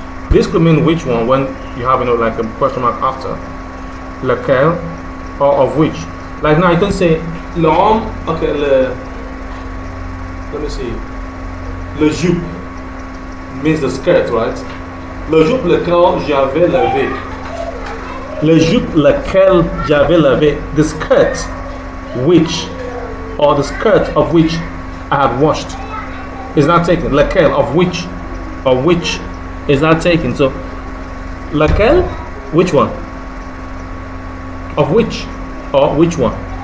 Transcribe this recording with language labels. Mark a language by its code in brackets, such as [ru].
[en] This could mean which one when you have, like a question mark after. Lequel, or of which. Like now you can say l'homme, okay, let me see. Le jupe means the skirt, right? [fr] Le jupe lequel j'avais lavé. Le jupe lequel j'avais lavé. [en] The skirt which, or the skirt of which I had washed, is not taken. Lequel, of which, or which is not taken. So lequel, which one? Of which, or which one?